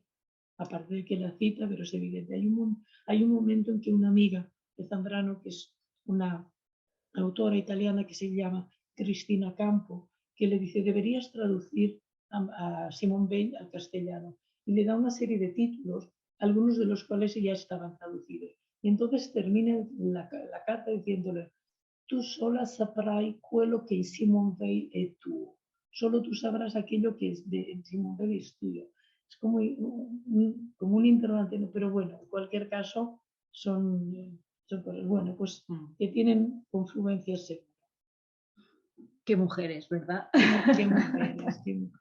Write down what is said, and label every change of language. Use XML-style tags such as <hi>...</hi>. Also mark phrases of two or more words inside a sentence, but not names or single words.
<es>Aparte de que la cita, pero es evidente. Hay un momento en que una amiga de Zambrano, que es una autora italiana que se llama Cristina Campo, que le dice, deberías traducir a Simone Weil al castellano. Y le da una serie de títulos, algunos de los cuales ya estaban traducidos. Y entonces termina la carta diciéndole, tú sola</es> <it>saprai quello che in Simone Weil è tuo.</it> <es>Solo tú sabrás aquello que es de Simone Weil es tuyo. Es como un interrogante, pero bueno, en cualquier caso son cosas, bueno, pues que tienen confluencias seguras. Qué mujeres, ¿verdad? Qué mujeres, qué mujeres.</es>